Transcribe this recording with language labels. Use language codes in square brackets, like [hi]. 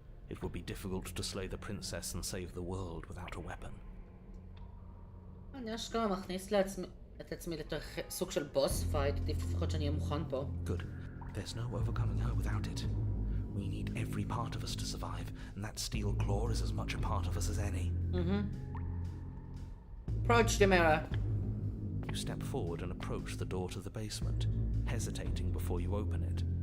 [en] It will be difficult to slay the princess and save the world without a weapon. [he] אני אשכרה מכניס את עצמי לתוך סוג של בוס פייט, לפחות שאני אהיה מוכן פה. [en] Good. There's no overcoming her without it. We need every part of us to survive, and that steel claw is as much a part of us as any. Approach the mirror. You step forward and approach the door to the basement, hesitating before you open it.